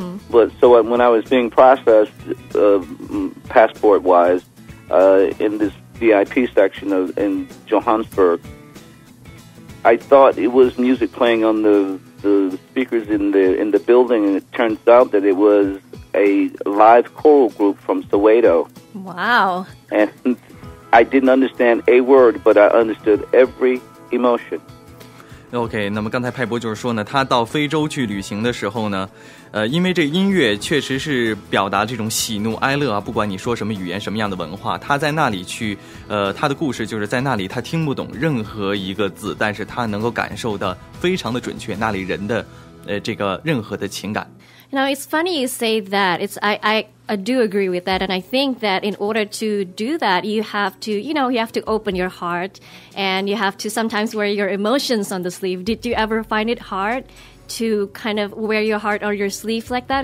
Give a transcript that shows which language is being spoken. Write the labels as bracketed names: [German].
[English] But so when I was being processed, passport-wise, in this VIP section in Johannesburg, I thought it was music playing on the speakers in the building, and it turns out that it was a live choral group from Soweto. Wow. And I didn't understand a word, but I understood every emotion. [Chinese] OK， 那么刚才派博就是说呢，他到非洲去旅行的时候呢，因为这音乐确实是表达这种喜怒哀乐啊，不管你说什么语言，什么样的文化，他在那里去，他的故事就是在那里，他听不懂任何一个字，但是他能够感受到非常的准确那里人的这个任何的情感。 [English] Now, it's funny you say that. I do agree with that, and I think that in order to do that, you have to open your heart, and you have to sometimes wear your emotions on the sleeve. Did you ever find it hard to kind of wear your heart on your sleeve like that?